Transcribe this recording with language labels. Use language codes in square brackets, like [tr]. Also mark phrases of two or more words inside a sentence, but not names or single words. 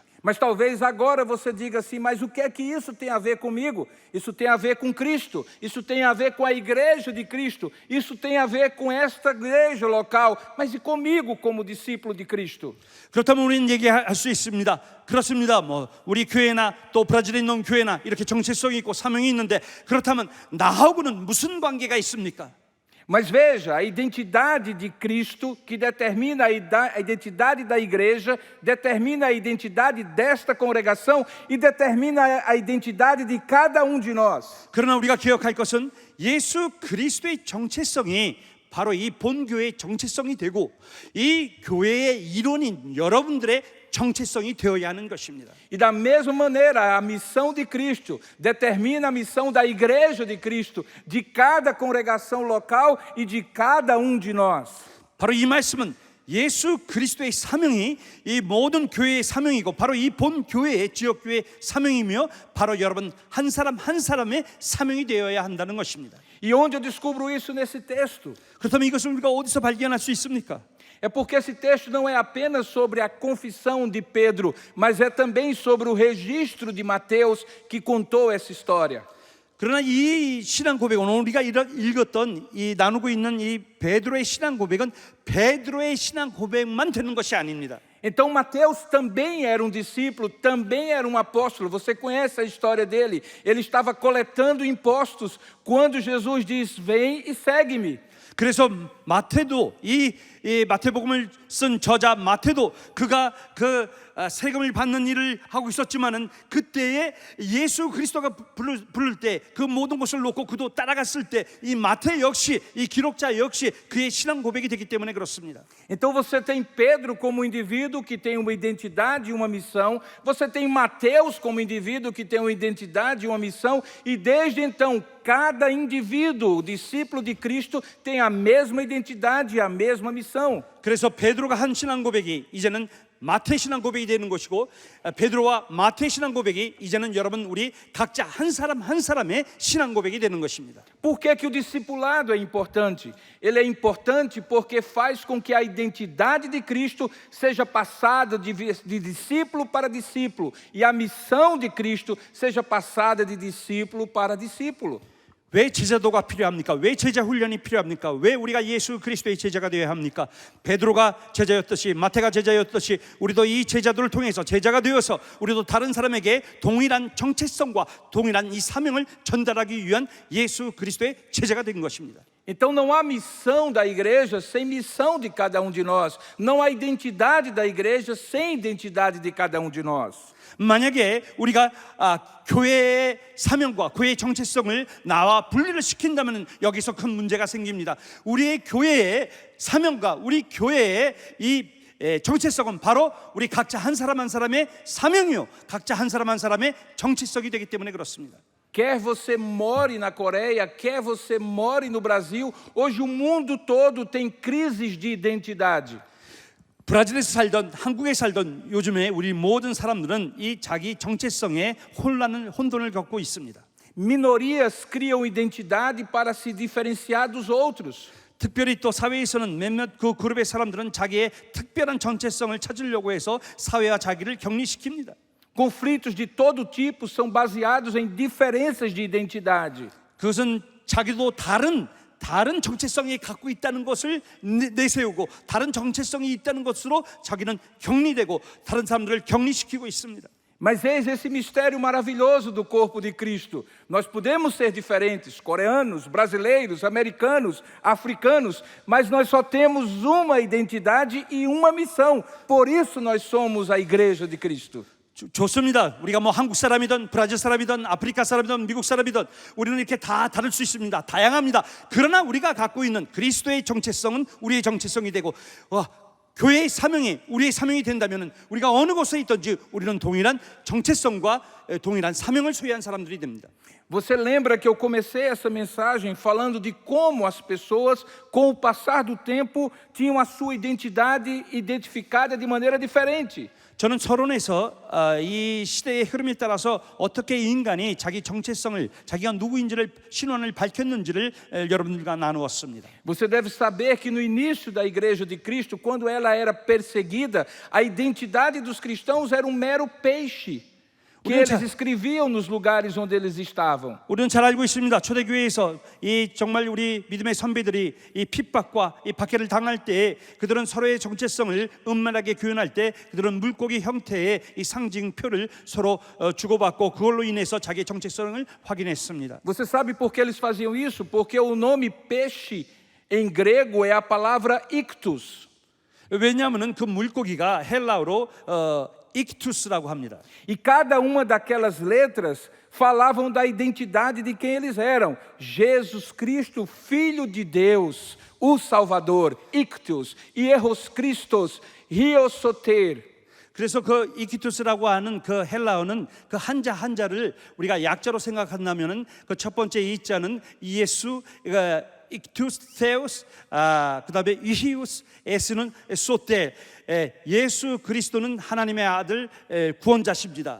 [pt] Mas talvez agora você diga assim: mas o que é que isso tem a ver comigo? Isso tem a ver com Cristo, isso tem a ver com a igreja de Cristo, isso tem a ver com esta igreja local, mas e comigo como discípulo de Cristo? [ko] 그렇다면 우리는 얘기할 수 있습니다. 그렇습니다. 우리 교회나 또 브라질에 있는 교회나 이렇게 정체성이 있고 사명이 있는데, 그렇다면 나하고는 무슨 관계가 있습니까? [pt] Mas veja, a identidade de Cristo, que determina a identidade da igreja, determina a identidade desta congregação e determina a identidade de cada um de nós. [ko] 그러나 우리가 기억할 것은 예수 그리스도의 정체성이 바로 이 본교회의 정체성이 되고, 이 교회의 일원인 여러분들의 정체성이 되어야 하는 것입니다. [pt] E da mesma maneira, a missão de Cristo determina a missão da igreja de Cristo, de cada congregação local e de cada um de nós. [ko] 바로 이 말씀은 예수 그리스도의 사명이 이 모든 교회의 사명이고 바로 이 본 교회의 지역 교회의 사명이며 바로 여러분 한 사람 한 사람의 사명이 되어야 한다는 것입니다. [pt] E onde eu descubro isso nesse texto? [ko] 그렇다면 이것을 우리가 어디서 발견할 수 있습니까? [pt] É porque esse texto não é apenas sobre a confissão de Pedro, mas é também sobre o registro de Mateus que contou essa história. [ko] 그러나 이 신앙 고백은 오늘 우리가 읽었던 이 나누고 있는 이 베드로의 신앙 고백은 베드로의 신앙 고백만 되는 것이 아닙니다. [pt] Então Mateus também era um discípulo, também era um apóstolo. Você conhece a história dele? Ele estava coletando impostos quando Jesus diz: "Vem e segue-me". [ko] 그래서 마태도 이 마태복음을 쓴 저자 마태도 그가 그 세금을 받는 일을 하고 있었지만은 그때에 예수 그리스도가 부를 때 그 모든 것을 놓고 그도 따라갔을 때 이 마태 역시 이 기록자 역시 그의 신앙 고백이 되기 때문에 그렇습니다. [pt] Então você tem Pedro como indivíduo que tem uma identidade e uma missão. Você tem Mateus como indivíduo que tem uma identidade e uma missão. E desde então cada indivíduo, discípulo de Cristo, tem a mesma identidade e a mesma missão. [ko] 그래서 베드로가 한 신앙 고백이 이제는 마태 신앙 고백이 되는 것이고 베드로와 마태 신앙 고백이 이제는 여러분 우리 각자 한 사람 한 사람의 신앙 고백이 되는 것입니다. [pt] Por que o discipulado é importante? Ele é importante porque faz com que a identidade de Cristo seja passada de discípulo para discípulo e a missão de Cristo seja passada de discípulo para discípulo. [ko] 왜 제자도가 필요합니까? 왜 제자 훈련이 필요합니까? 왜 우리가 예수 그리스도의 제자가 되어야 합니까? 베드로가 제자였듯이 마태가 제자였듯이 우리도 이 제자들을 통해서 제자가 되어서 우리도 다른 사람에게 동일한 정체성과 동일한 이 사명을 전달하기 위한 예수 그리스도의 제자가 된 것입니다. [pt] Então não há missão da igreja sem missão de cada um de nós. Não há identidade da igreja sem identidade de cada um de nós. [ko] 만약에 우리가 교회의 사명과 교회의 정체성을 나와 분리를 시킨다면 여기서 큰 문제가 생깁니다. 우리의 교회의 사명과 우리 교회의 이 정체성은 바로 우리 각자 한 사람 한 사람의 사명이요 각자 한 사람 한 사람의 정체성이 되기 때문에 그렇습니다. [pt] Quer você more na Coreia, quer você more no Brasil, hoje o mundo todo tem crises de identidade. [ko] 브라질에서 살던 한국에 살던 요즘에 우리 모든 사람들은 이 자기 정체성에 혼돈을 겪고 있습니다. [pt] Minorias criam identidade para se diferenciar dos outros. [ko] 특별히 또 사회에서는 몇몇 그 그룹의 사람들은 자기의 특별한 정체성을 찾으려고 해서 사회와 자기를 격리시킵니다. [pt] Conflitos de todo tipo são baseados em diferenças de identidade. [ko] 그것은 자기도 다른 정체성이 갖고 있다는 것을 내세우고 다른 정체성이 있다는 것으로 자기는 격리되고 다른 사람들을 격리시키고 있습니다. [pt] Mas eis esse mistério maravilhoso do corpo de Cristo. Nós podemos ser diferentes, coreanos, brasileiros, americanos, africanos, mas nós só temos uma identidade e uma missão. Por isso nós somos a igreja de Cristo. [ko] 좋습니다. 우리가 뭐 한국 사람이든 브라질 사람이든 아프리카 사람이든 미국 사람이든 우리는 이렇게 다 다를 수 있습니다. 다양합니다. 그러나 우리가 갖고 있는 그리스도의 정체성은 우리의 정체성이 되고 교회의 사명이 우리의 사명이 된다면 우리가 어느 곳에 있든지 우리는 동일한 정체성과 동일한 사명을 소유한 사람들이 됩니다. [pt] Você lembra que eu comecei essa mensagem falando de como as pessoas, com o passar do tempo, tinham a sua identidade identificada de maneira diferente. [ko] 저는 서론에서 이 시대의 흐름에 따라서 어떻게 인간이 자기 정체성을 자기가 누구인지를 신원을 밝혔는지를 여러분들과 나누었습니다. [pt] Você deve saber que no início da igreja de Cristo, quando ela era perseguida, a identidade dos cristãos era um mero peixe que eles escreviam nos lugares onde eles estavam. [ko] 우리는 잘 알고 있습니다. 초대교회에서 이 정말 우리 믿음의 선배들이 이 핍박과 이 박해를 당할 때 그들은 서로의 정체성을 은밀하게 교연할 때 그들은 물고기 형태의 이 상징표를 서로 주고받고 그걸로 인해서 자기의 정체성을 확인했습니다. [pt] Você sabe por que eles faziam isso? Porque o nome peixe em grego é a palavra ictus. [ko] 왜냐하면은 그 물고기가 헬라어로 ictus라고 합니다. [pt] E cada uma daquelas letras falavam da identidade de quem eles eram. Jesus Cristo, Filho de Deus, o Salvador, [el] ἰχθύς, Ἱερός Χριστός, Υἱοσωτήρ. [ko] 그래서 그 이키투스라고 하는 그 헬라어는 그 한자를 우리가 약자로 생각한다면은 그 첫 번째 이자는 예수 [el] ἰχθύς θεός, [ko] 그다음에 ihius, s는 소테. 예수 그리스도는 하나님의 아들 구원자십니다.